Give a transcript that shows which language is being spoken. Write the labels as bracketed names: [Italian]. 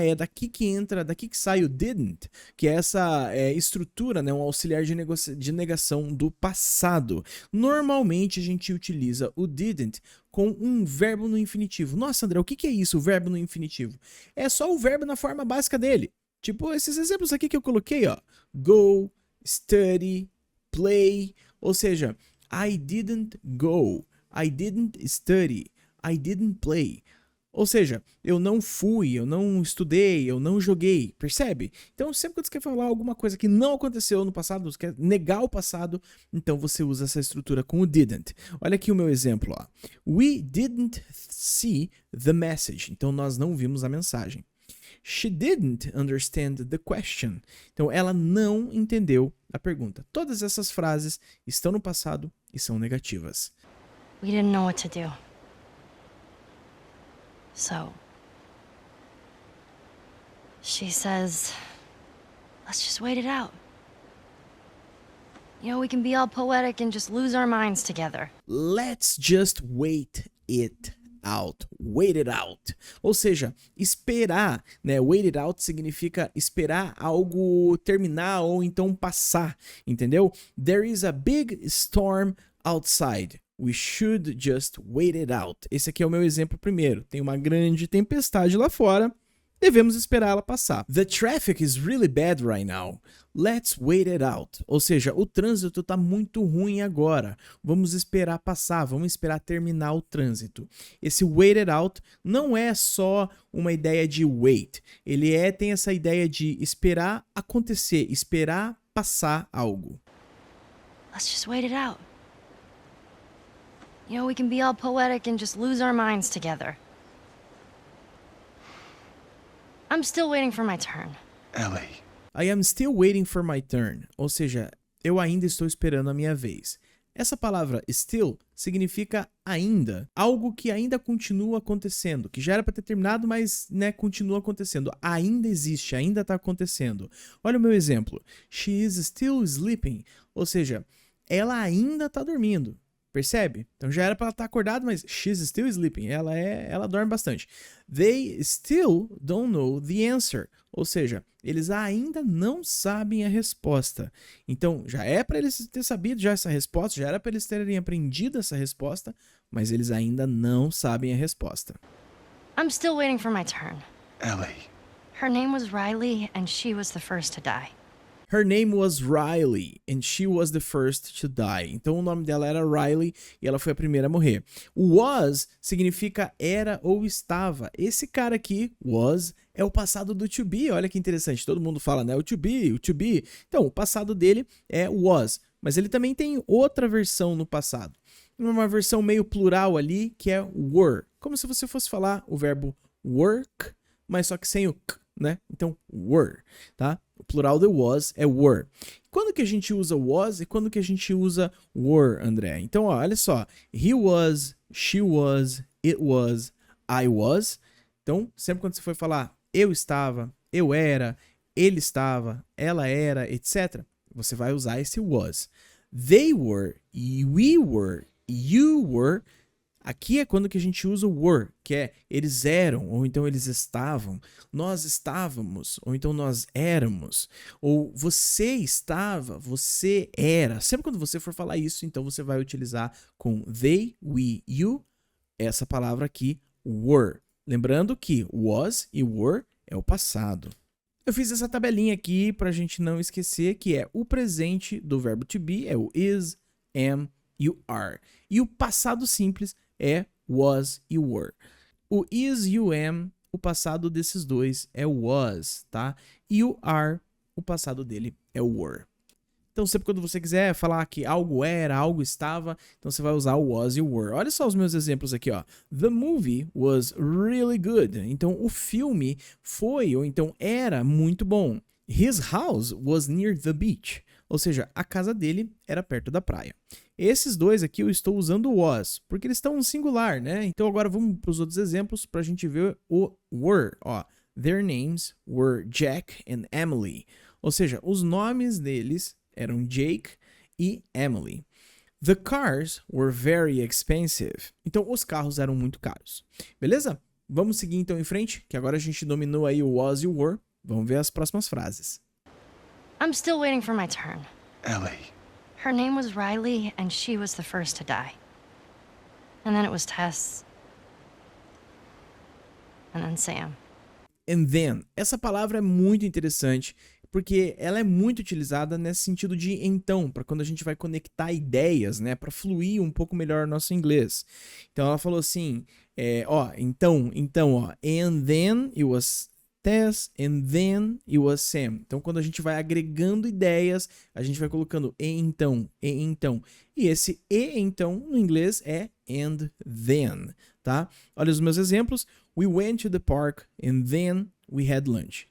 [Portuguese] É daqui que sai o didn't, que é essa estrutura, né, um auxiliar de negação do passado. Normalmente a gente utiliza o didn't com um verbo no infinitivo. Nossa, André, o que é isso, o verbo no infinitivo? É só o verbo na forma básica dele. Tipo, esses exemplos aqui que eu coloquei, ó. [English] Go, study, play. [Portuguese] Ou seja, [English] I didn't go, I didn't study, I didn't play. [Portuguese] Ou seja, eu não fui, eu não estudei, eu não joguei, percebe? Então, sempre que você quer falar alguma coisa que não aconteceu no passado, você quer negar o passado, então você usa essa estrutura com o didn't. Olha aqui o meu exemplo, ó. [English] We didn't see the message. [Portuguese] Então, nós não vimos a mensagem. [English] She didn't understand the question. [Portuguese] Então, ela não entendeu a pergunta. Todas essas frases estão no passado e são negativas. [English] We didn't know what to do. So, she says, let's just wait it out. You know, we can be all poetic and just lose our minds together. Let's just wait it out. Wait it out. [Portuguese] Ou seja, esperar, né? Wait it out significa esperar algo terminar ou então passar, entendeu? [English] There is a big storm outside. We should just wait it out. [Portuguese] Esse aqui é o meu exemplo primeiro. Tem uma grande tempestade lá fora. devemos esperar ela passar. [English] The traffic is really bad right now. Let's wait it out. [Portuguese] Ou seja, o trânsito tá muito ruim agora. Vamos esperar passar, vamos esperar terminar o trânsito. Esse wait it out não é só uma ideia de wait. Ele tem essa ideia de esperar acontecer, esperar passar algo. [English] Let's just wait it out. You know, we can be all poetic and just lose our minds together. I'm still waiting for my turn. Ellie. I am still waiting for my turn. [Portuguese] Ou seja, eu ainda estou esperando a minha vez. Essa palavra still significa ainda, algo que ainda continua acontecendo, que já era para ter terminado, mas né, continua acontecendo. Ainda existe, ainda está acontecendo. Olha o meu exemplo. [English] She is still sleeping. [Portuguese] Ou seja, ela ainda está dormindo. Percebe? Então já era para ela estar acordada, mas [English] she's still sleeping. [Portuguese] Ela dorme bastante. [English] They still don't know the answer. [Portuguese] Ou seja, eles ainda não sabem a resposta. Então já é para eles terem sabido já essa resposta, já era para eles terem aprendido essa resposta, mas eles ainda não sabem a resposta. [English] I'm still waiting for my turn. Ellie. Her name was Riley, and she was the first to die. Her name was Riley, and she was the first to die. [Portuguese] Então o nome dela era Riley e ela foi a primeira a morrer. Was significa era ou estava. Esse cara aqui, was, é o passado do to be. Olha que interessante, todo mundo fala, né? O to be, o to be. Então, o passado dele é was, mas ele também tem outra versão no passado. Uma versão meio plural ali, que é were. Como se você fosse falar o verbo work, mas só que sem o k, né? Então, were, tá? O plural de was é were. Quando que a gente usa was e quando que a gente usa were, André? Então, ó, olha só. [English] He was, she was, it was, I was. [Portuguese] Então, sempre quando você for falar eu estava, eu era, ele estava, ela era, etc., você vai usar esse was. [English] They were, we were, you were. [Portuguese] Aqui é quando que a gente usa o were, que é eles eram, ou então eles estavam, nós estávamos, ou então nós éramos, ou você estava, você era. Sempre quando você for falar isso, então você vai utilizar com they, we, you, essa palavra aqui, were. Lembrando que was e were é o passado. Eu fiz essa tabelinha aqui pra gente não esquecer que é o presente do verbo to be, é o is, am, you are. E o passado simples é was e were. O is e o am, o passado desses dois é was, tá? E o are, o passado dele é were. Então, sempre quando você quiser falar que algo era, algo estava, então você vai usar o was e o were. Olha só os meus exemplos aqui, ó. [English] The movie was really good. [Portuguese] Então, o filme foi, ou então era muito bom. [English] His house was near the beach. [Portuguese] Ou seja, a casa dele era perto da praia. Esses dois aqui eu estou usando o was, porque eles estão no singular, né? Então agora vamos para os outros exemplos para a gente ver o were. [English] Ó, their names were Jack and Emily. [Portuguese] Ou seja, os nomes deles eram Jake e Emily. [English] The cars were very expensive. [Portuguese] Então os carros eram muito caros. Beleza? Vamos seguir então em frente, que agora a gente dominou aí o was e o were. Vamos ver as próximas frases. [English] I'm still waiting for my turn. Ellie. Her name was Riley, and she was the first to die. And then it was Tess. And then Sam. And then. [Portuguese] Essa palavra é muito interessante, porque ela é muito utilizada nesse sentido de então, para quando a gente vai conectar ideias, né, para fluir um pouco melhor o nosso inglês. Então ela falou assim, então, ó, [English] and then it was Tess, and then it was Sam. [Portuguese] Então, quando a gente vai agregando ideias, a gente vai colocando e então. E esse e então, no inglês, é and then, tá? Olha os meus exemplos. [English] We went to the park, and then we had lunch.